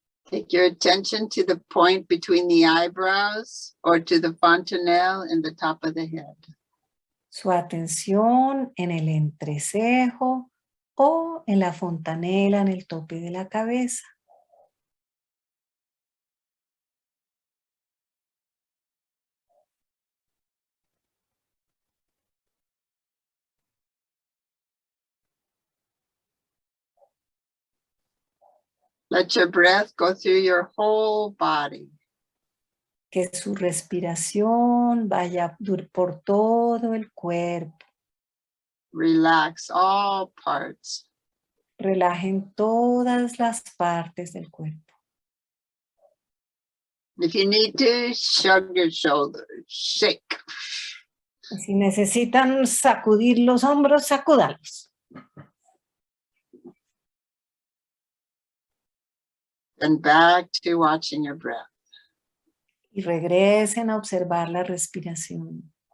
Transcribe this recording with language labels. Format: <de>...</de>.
<en>Take your attention to the point between the eyebrows or to the fontanelle in the top of the head.</en> <es>Su atención en el entrecejo o en la fontanela en el tope de la cabeza.</es> <en>Let your breath go through your whole body.</en> <es>Que su respiración vaya por todo el cuerpo.</es> <en>Relax all parts.</en> <es>Relajen todas las partes del cuerpo.</es> <en>If you need to, shrug your shoulders, shake.</en> <es>Y si necesitan sacudir los hombros, sacúdalos.</es> <en>Then back to watching your breath.</en> <es>Y regresen a observar la respiración.</es>